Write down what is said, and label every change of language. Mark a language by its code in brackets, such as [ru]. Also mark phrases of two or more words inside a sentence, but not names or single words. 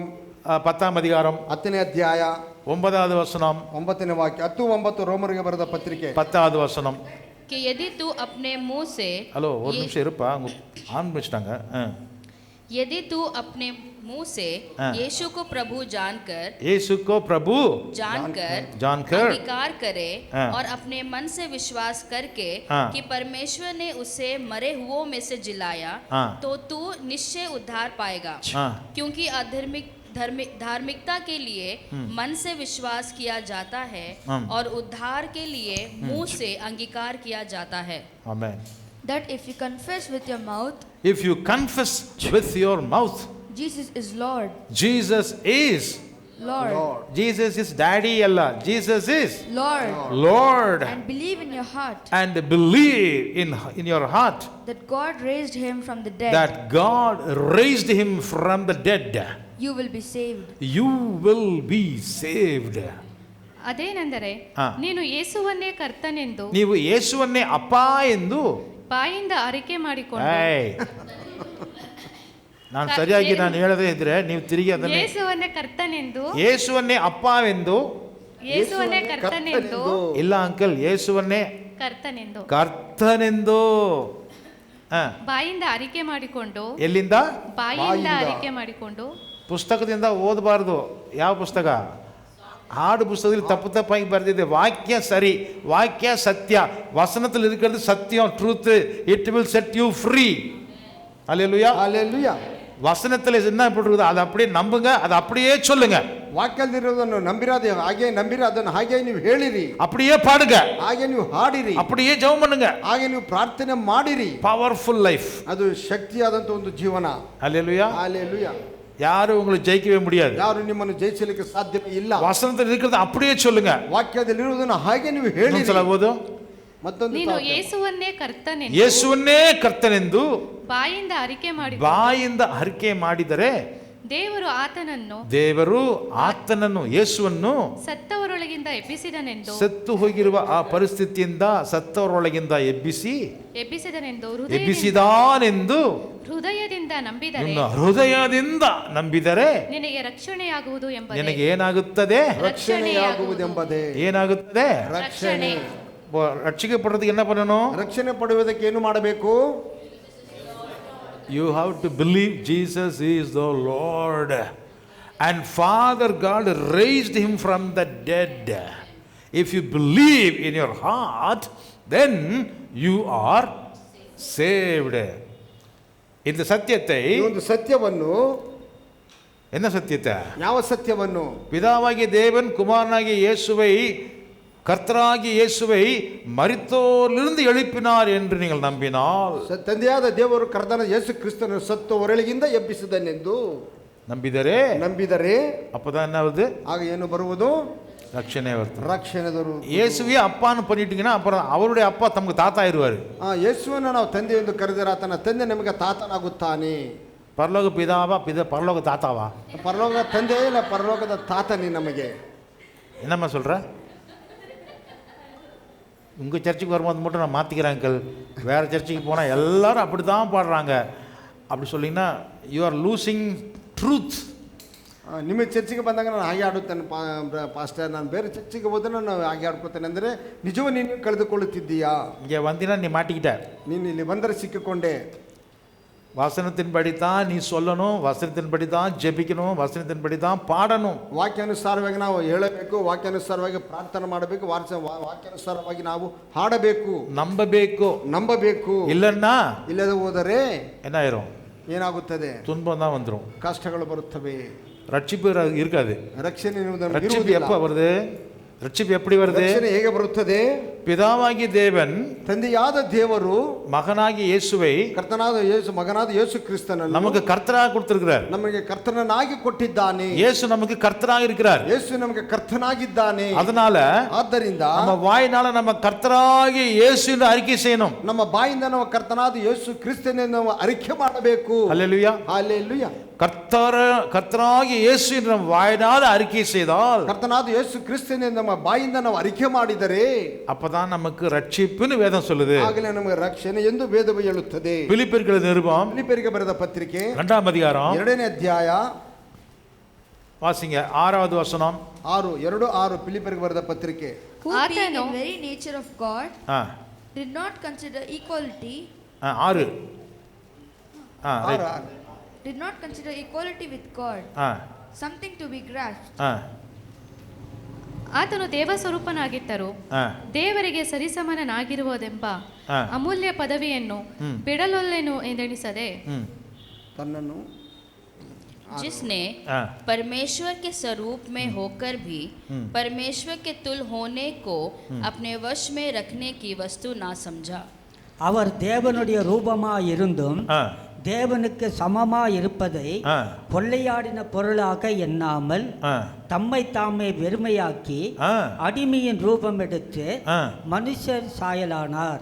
[ta] 10th அதிகாரம் [kn] 10ನೇ ಅಧ್ಯಾಯ [ta] 9வது வசனம், [kn] 9ನೇ ವಾಕ್ಯ. 10:9 ರೋಮರಿಗೆ ಬರೆದ ಪತ್ರಿಕೆ [ta] 10வது வசனம். [hi] कि यदि तू अपने मुंह से [ta] ஹலோ, ஒரு நிமிஷம் இருப்பா, ஆன் பண்ணிட்டாங்க. [hi] यदि तू अपने मुंह से यीशु को प्रभु यीशु को प्रभु जानकर अंगीकार करे और अपने मन से विश्वास करके कि परमेश्वर ने उसे मरे हुओं में से जिलाया, तो तू निश्चय उद्धार पाएगा। क्योंकि धार्मिकता के लिए मन से विश्वास किया जाता है और उद्धार के लिए मुंह से अंगीकार किया जाता है। आमेन. [en] That if you confess with your mouth, if you confess with your mouth, Jesus is Lord. Jesus is Lord. Jesus is Daddy Allah. Jesus is Lord. And believe in your heart. And believe in your heart that God raised him from the dead. That God raised him from the dead. You will be saved. You will be saved. [kn] ಅದೇನೆಂದರೆ ನೀನು ಯೇಸುವನ್ನೇ ಕರ್ತನೆಂದು, ನೀವು ಯೇಸುವನ್ನೇ ಅಪ್ಪ ಎಂದು ಬಾಯಿಂದ ಅರಿಕೆ ಮಾಡಿಕೊಂಡು, ನಾನು ಸರಿಯಾಗಿ ನಾನು ಹೇಳದೇ ಇದ್ರೆ ನೀವು ತಿರುಗಿ ಅದನ್ನ ಯೇಸುವನ್ನೇ ಕರ್ತನೆಂದು, ಯೇಸುವನ್ನೇ ಅಪ್ಪವೆಂದು, ಯೇಸುವನ್ನೇ ಕರ್ತನೆಂದು, ಇಲ್ಲ ಅಂಕಲ್, ಯೇಸುವನ್ನೇ ಕರ್ತನೆಂದು ಬಾಯಿಂದ ಅರಿಕೆ ಮಾಡಿಕೊಂಡು. ಎಲ್ಲಿಂದ? ಬಾಯಿಂದ ಅರಿಕೆ ಮಾಡಿಕೊಂಡು. ಪುಸ್ತಕದಿಂದ ಓದಬಾರ್ದು. ಯಾವ ಪುಸ್ತಕ? ಹಾಡು ಪುಸ್ತಕದಲ್ಲಿ ತಪ್ಪು ತಪ್ಪಾಗಿ ಬರೆದಿದೆ. ವಾಕ್ಯ ಸರಿ, ವಾಕ್ಯ ಸತ್ಯ, ವಸನದಲ್ಲಿ [ta] இருக்கிறது சத்தியம், [en] truth, it will set you free. [ta] அல்லேலூயா. ஹalleluya. வசனத்தில் என்ன போட்டிருக்குது அதை அப்படியே நம்புங்க, அதை அப்படியே சொல்லுங்க. [kn] ವಾಕ್ಯದಲ್ಲಿರೋದನ್ನು ನಂಬಿರಾದೆ ಹಾಗೆ ನಂಬಿರಿ, ಅದನ್ನು ಹಾಗೆ ನೀವು ಹೇಳಿರಿ, [ta] அப்படியே பாடுங்க, [kn] ಹಾಗೆ ನೀವು ಹಾಡಿರಿ, [ta] அப்படியே ಜெபம் பண்ணுங்க, [kn] ಹಾಗೆ ನೀವು ಪ್ರಾರ್ಥನೆ ಮಾಡಿರಿ. [en] powerful life, [kn] ಅದು ಶಕ್ತಿಯಾದಂತ ಒಂದು ಜೀವನ. [ta] அல்லேலூயா. ஹalleluya. யாரும் உங்களை ஜெயிக்கவே முடியாது. [kn] ಯಾರು ನಿಮ್ಮನ್ನು ಜಯಿಸಲಿಕ್ಕೆ ಸಾಧ್ಯವೇ ಇಲ್ಲ. [ta] ವಸನದಲ್ಲಿ இருக்கிறது அப்படியே சொல்லுங்க, [kn] ವಾಕ್ಯದಲ್ಲಿರುವುದನ್ನು ಹಾಗೆ ನೀವು ಹೇಳಿರಿ. சொல்லಬಹುದು. ಮತ್ತೊಂದು, ನೀನು ಯೇಸುವನ್ನೇ ಕರ್ತನೆಂದು, ಯೇಸುವನ್ನೇ ಕರ್ತನೆಂದು ಬಾಯಿಂದ ಅರಿಕೆ ಮಾಡಿದರೆ ದೇವರು ಆತನನ್ನು ಯೇಸುವನ್ನು ಸತ್ತವರೊಳಗಿಂದ ಎಬ್ಬಿಸಿದನೆಂದು, ಸತ್ತು ಹೋಗಿರುವ ಆ ಪರಿಸ್ಥಿತಿಯಿಂದ ಸತ್ತವರೊಳಗಿಂದ ಎಬ್ಬಿಸಿದಾನೆಂದು ಹೃದಯದಿಂದ ನಂಬಿದರೆ ನಿನಗೆ ರಕ್ಷಣೆಯಾಗುವುದು ಎಂಬುದೇ. ನಿನಗೆ ಏನಾಗುತ್ತದೆ? ರಕ್ಷಣೆಯಾಗುವುದೆಂಬುದೇ. ಏನಾಗುತ್ತದೆ? ರಕ್ಷಣೆ. ರಕ್ಷಣೆ ಪಡೆದಕ್ಕೆ ಏನು ಮಾಡணும்? ರಕ್ಷಣೆ ಪಡೆಯುವುದಕ್ಕೆ ಏನು ಮಾಡಬೇಕು? [en] You have to believe Jesus is the Lord, and Father God raised him from the dead. If you believe in your heart, then you are saved. [ta] இந்த சத்தியத்தை, [kn] ಒಂದು ಸತ್ಯವನ್ನು, [ta] என்ன சத்தியத்தை? [kn] ಯಾವ ಸತ್ಯವನ್ನು? [ta] பிதாவாகிய தேவன் குமாரனாகிய இயேசுவை, கர்த்தராகிய இயேசுவை மரித்தோரிலிருந்து எழுப்பினார் என்று நீங்கள் நம்பினால், [kn] ತಂದೆಯಾದ ದೇವರು ಕರ್ತನಾದ ಯೇಸು ಕ್ರಿಸ್ತನನ್ನು ಸತ್ತವರೊಳಗಿಂದ ಎಬ್ಬಿಸಿದನೆಂದು ನಂಬಿದರೆ [ta] அப்பதான் என்ன வருது? [kn] ಆಗ ಏನು ಬರುವುದು? [ta] ரட்சணை வருது. [kn] ರಕ್ಷಣೆ ಬರುವುದು. [ta] இயேசுவே அப்பான்னு பண்ணிட்டீங்கன்னா அப்புறம் அவருடைய அப்பா தமக்கு தாத்தா ஆயிருவாரு. [kn] ಯೇಸುವನ್ನು ನಾವು ತಂದೆ ಎಂದು ಕರೆದರೆ ಆತನ ತಂದೆ ನಮಗೆ ತಾತನಾಗುತ್ತಾನೆ. [ta] பரலோக பிதாவா, பரலோக தாத்தாவா? [kn] ಪರಲೋಕ ತಂದೆ ಇಲ್ಲ, ಪರಲೋಕದ ತಾತನೇ ನಮಗೆ. [ta] என்னம்மா சொல்ற? உங்கள் சர்ச்சுக்கு வரும்போது மட்டும் நான் மாற்றிக்கிறேன் அங்கிள், வேறு சர்ச்சுக்கு போனால் எல்லாரும் அப்படி தான் பாடுறாங்க அப்படி சொல்லிங்கன்னா [en] you are losing truth. [kn] ನಿಮ್ಮ ಚರ್ಚಿಗೆ ಬಂದಾಗ ನಾನು ಹಾಗೆ ಆಡುತ್ತೇನೆ ಪಾಸ್ಟರ್, ನಾನು ಬೇರೆ ಚರ್ಚಿಗೆ ಹೋದ್ರೆ ನಾನು ಹಾಗೆ ಆಡ್ಕೊತೇನೆ ಅಂದರೆ ನಿಜವೂ ನೀನು ಕಳೆದುಕೊಳ್ಳುತ್ತಿದ್ದೀಯಾ? [ta] இங்கே வந்தினா நீ மாட்டிக்கிட்ட. [kn] ನೀನು ಇಲ್ಲಿ ಬಂದರೆ ಸಿಕ್ಕಿಕೊಂಡೆ. [ta] வசனத்தின்படி தான் நீ சொல்லணும், வசனத்தின்படி தான் ஜெபிக்கணும், வசனத்தின்படி தான் பாடணும். [kn] ವಾಕ್ಯಾನುಸಾರವಾಗಿ ನಾವು ಹೇಳಬೇಕು, ವಾಕ್ಯಾನುಸಾರವಾಗಿ ಪ್ರಾರ್ಥನೆ ಮಾಡಬೇಕು, ವಾಕ್ಯಾನುಸಾರವಾಗಿ ನಾವು ಹಾಡಬೇಕು, ನಂಬಬೇಕು. [ta] இல்லன்னா [kn] ಇಲ್ಲದೆ ಹೋದರೆ [ta] என்ன ஆயிரும்? [kn] ಏನಾಗುತ್ತದೆ? [ta] துன்பம் தான் வந்துடும், [kn] ಕಷ್ಟಗಳು ಬರುತ್ತವೆ, [ta] ரட்சிப்பு இருக்காது. [kn] ರಕ್ಷಣೆ [ta] ரட்சிப்பு எப்ப வருது? ரட்சிப்பு எப்படி வருது? [kn] ರಕ್ಷಣೆ ಹೇಗೆ ಬರುತ್ತದೆ? [ta] பிதாவாகிய தேவன், [kn] ತಂದೆಯಾದ ದೇವರು [ta] மகனாகிய இயேசுவை, [kn] ಕರ್ತನಾದ ಯೇಸು, ಮಗನಾದ ಯೇಸು ಕ್ರಿಸ್ತನನ್ನು [ta] நமக்கு கர்த்தராக கொடுத்திருக்கிறார். [kn] ನಮಗೆ ಕರ್ತನಾಗಿ ಕೊಟ್ಟಿದ್ದಾನೆ. [ta] இயேசு நமக்கு கர்த்தராக இருக்கிறார். [kn] ಯೇಸು ನಮಗೆ ಕರ್ತನಾಗಿದ್ದಾನೆ. [ta] அதனால [kn] ಆದ್ದರಿಂದ [ta] நம்ம வாயினால நம்ம கர்த்தராகிய இயேசு என்று அறிக்கை செய்யணும். [kn] ನಮ್ಮ ಬಾಯಿಂದ ನಾವು ಕರ್ತನಾದ ಯೇಸು ಕ್ರಿಸ್ತನನ್ನು ನಾವು ಅರಿಕೆ ಮಾಡಬೇಕು. [ta] ஹல்லேலூயா, [kn] ಹಲ್ಲೆಲೂಯಾ. [ta] கர்த்தராகிய இயேசு என்று நம்ம வாயினால அறிக்கை செய்தால், [kn] ಕರ್ತನಾದ ಯೇಸು ಕ್ರಿಸ್ತನನ್ನು ನಮ್ಮ ಬಾಯಿಂದ ನಾವು ಅರಿಕೆ ಮಾಡಿದರೆ [ta] அப்பதான் நமக்கு ரட்சிப்புன்னு வேதம் சொல்லுது. [kn] ಆಗಲೇ ನಮಗೆ ರಕ್ಷಣೆ ಎಂದು ವೇದವು ಹೇಳುತ್ತದೆ. [ta] பிலிப்பியர் நிருபம் [kn] ಫಿಲಿಪ್ಪಿಯರಿಗೆ ಬರೆದ ಪತ್ರಿಕೆ [ta] 2ஆம் அதிகாரம் [kn] 2ನೇ ಅಧ್ಯಾಯ [ta] வாசிங்க 6வது வசனம். [kn] 6:2-6 ಫಿಲಿಪ್ಪಿಯರಿಗೆ ಬರೆದ ಪತ್ರಿಕೆ. [en] Who being in very nature of God did not consider equality 6 did not consider equality with God something to be grasped. [kn] ಆತನು ದೇವ ಸ್ವರೂಪನಾಗಿದ್ದರು, ದೇವರಿಗೆ ಸರಿಸಮನಾಗಿರುವುದೆಂಬ ಅಮೂಲ್ಯ ಪದವಿಯನ್ನು ಬಿಡಲೊಲ್ಲೆನು ಎಂದೆಣಿಸದೆ, ತನ್ನನ್ನು [hi] जिसने परमेश्वर के स्वरूप में होकर भी परमेश्वर के तुल होने को अपने वश में रखने की वस्तु ना समझा. [ta] அவர் தேவனுடைய ரூபமாய் இருந்தும் தேவனுக்கு சமமாய் இருப்பதை கொள்ளையாடின பொருளாக எண்ணாமல் தம்மை தாமே வெறுமையாக்கி அடிமையின் ரூபம் எடுத்து மனுஷர் சாயலானார்.